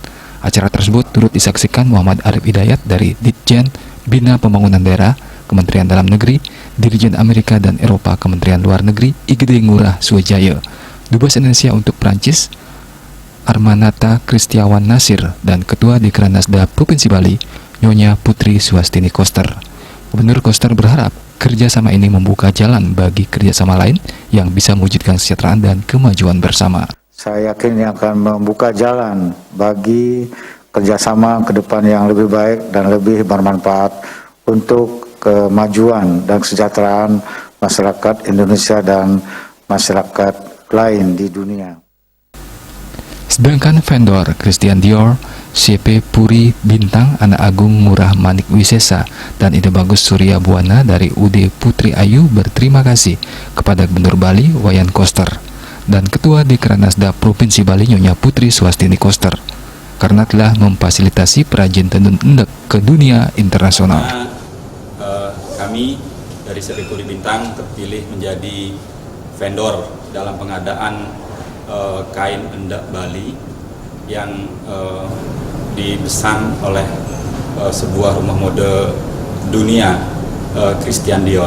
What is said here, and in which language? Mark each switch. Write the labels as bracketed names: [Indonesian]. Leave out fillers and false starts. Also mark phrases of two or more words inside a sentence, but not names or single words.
[Indonesian] Acara tersebut turut disaksikan Muhammad Arif Hidayat dari Ditjen Bina Pembangunan Daerah Kementerian Dalam Negeri, Dirjen Amerika dan Eropa Kementerian Luar Negeri Igede Ngurah Suwajaya, Dubes Indonesia untuk Prancis Armanata Kristiawan Nasir, dan Ketua Dekranasda Provinsi Bali, Nyonya Putri Suwastini Koster. Gubernur Koster berharap kerjasama ini membuka jalan bagi kerjasama lain yang bisa mewujudkan kesejahteraan dan kemajuan bersama. Saya yakin ini akan membuka jalan bagi kerjasama ke depan yang lebih baik dan lebih bermanfaat untuk kemajuan dan kesejahteraan masyarakat Indonesia dan masyarakat lain di dunia. Sedangkan vendor Christian Dior, CP Puri Bintang Anak Agung Murah Manik Wisesa, dan Ide Bagus Surya Buana dari UD Putri Ayu berterima kasih kepada Gubernur Bali Wayan Koster dan Ketua Dekranasda Provinsi Bali Nyonya Putri Suwastini Koster karena telah memfasilitasi perajin tenun endek ke dunia internasional. Kami dari CP Puri Bintang terpilih menjadi vendor dalam pengadaan kain endek Bali yang dipesan oleh sebuah rumah mode dunia, Christian Dior.